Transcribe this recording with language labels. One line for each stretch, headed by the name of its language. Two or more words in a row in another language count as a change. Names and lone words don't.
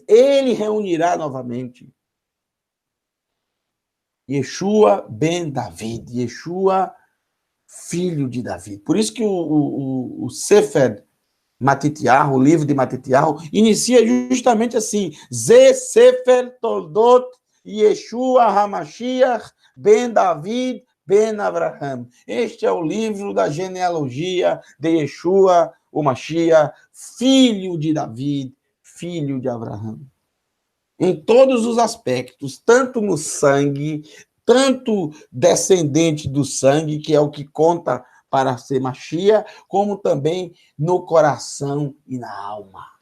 Portuguese: Ele reunirá novamente. Yeshua ben David, Yeshua, filho de Davi. Por isso que o Sefer Matitiyahu, o livro de Matitiyahu, inicia justamente assim,
Hebrew: זה ספר תולדות ישוע המשיח בן דוד בן אברהם.
Portuguese: Este é o livro da genealogia de Yeshua, o Mashiach, filho de David, filho de Abraham. Em todos os aspectos, tanto no sangue, tanto descendente do sangue, que é o que conta para ser Mashiach, como também no coração e na alma.